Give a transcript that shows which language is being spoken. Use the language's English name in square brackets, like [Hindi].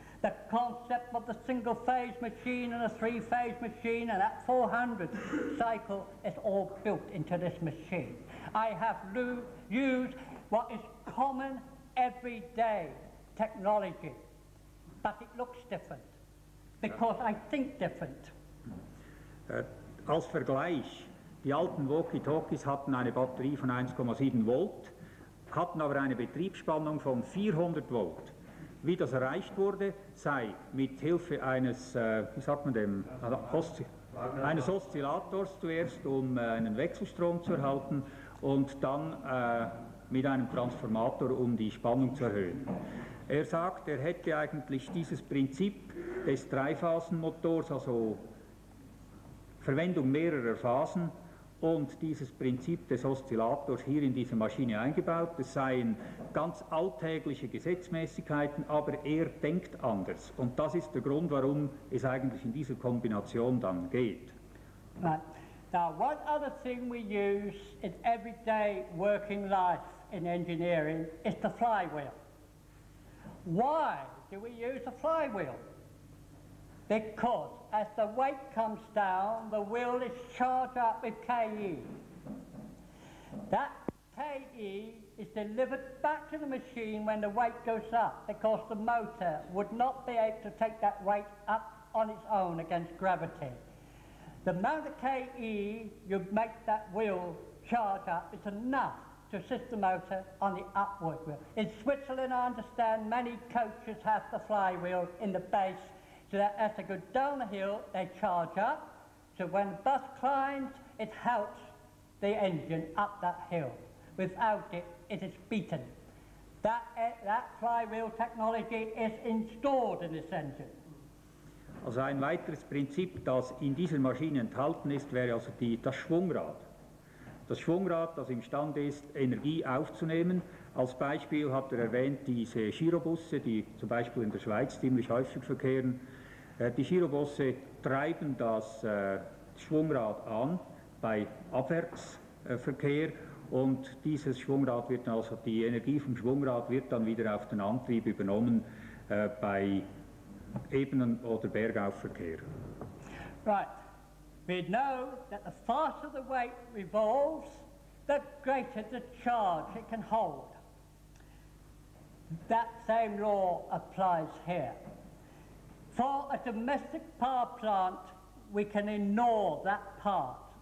[English] The concept of the single-phase machine and a three-phase machine and that 400 cycle is all built into this machine. I have used what is common everyday technology, but it looks different because I think different. [German] Als Vergleich, die alten Walkie-Talkies hatten eine Batterie von 1,7 Volt, hatten aber eine Betriebsspannung von 400 Volt. Wie das erreicht wurde, sei mit Hilfe eines, wie sagt man dem, eines Oszillators zuerst, um einen Wechselstrom zu erhalten und dann mit einem Transformator, um die Spannung zu erhöhen. Er sagt, er hätte eigentlich dieses Prinzip des Dreiphasenmotors, also Verwendung mehrerer Phasen, und dieses Prinzip des Oszillators hier in diese Maschine eingebaut. Es seien ganz alltägliche Gesetzmäßigkeiten, aber er denkt anders. Und das ist der Grund, warum es eigentlich in dieser Kombination dann geht. [English] Right. Now, one other thing we use in everyday working life in engineering is the flywheel. Why do we use a flywheel? Because as the weight comes down, the wheel is charged up with KE. That KE is delivered back to the machine when the weight goes up, because the motor would not be able to take that weight up on its own against gravity. The amount of KE you make that wheel charge up is enough to assist the motor on the upward wheel. In Switzerland, I understand many coaches have the flywheel in the base, so that as they go down the hill, they charge up. So when the bus climbs, it helps the engine up that hill. Without it, it is beaten. That flywheel technology is installed in this engine. [German] Also ein weiteres Prinzip, das in dieser Maschine enthalten ist, wäre also das Schwungrad. Das Schwungrad, das imstande ist, Energie aufzunehmen. Als Beispiel hat er erwähnt diese Girobusse, die zum Beispiel in der Schweiz ziemlich häufig verkehren. Die Girobusse treiben das Schwungrad an bei Abwärtsverkehr und dieses Schwungrad wird also, die Energie vom Schwungrad wird dann wieder auf den Antrieb übernommen bei Ebenen- oder Bergaufverkehr. [English] Right. We know that the faster the weight revolves, the greater the charge it can hold. That same law applies here. For a domestic power plant, we can ignore that part.